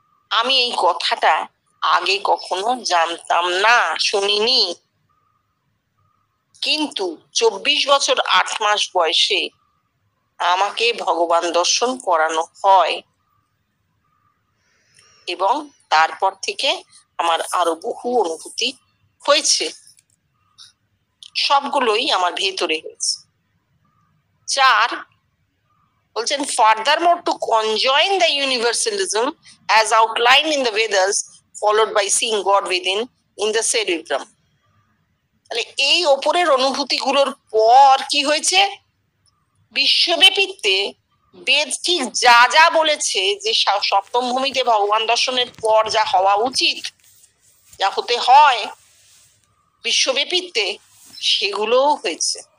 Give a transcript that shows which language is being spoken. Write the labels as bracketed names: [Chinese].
[Bangla] আমি এই কথাটা আগে কখনো জানতাম না, শুনিনি, কিন্তু 24 বছর 8 মাস বয়সে আমাকে ভগবান দর্শন করানো হয়, এবং তারপর থেকে আমার আরো বহু অনুভূতি হয়েছে, সবগুলোই আমার ভেতরে হয়েছে। [English] 4, [Bangla] বলছেন [English] furthermore to conjoin the universalism as outlined in the Vedas, followed by seeing God within in the cerebrum. [Bangla] তাহলে এই ওপরের অনুভূতিগুলোর পর কি হয়েছে? বিশ্বব্যাপীতে বেদ ঠিক যা যা বলেছে যে সপ্তম ভূমিতে ভগবান দর্শনের পর যা হওয়া উচিত, যা হতে হয় বিশ্বব্যাপীতে, সেগুলোও হয়েছে।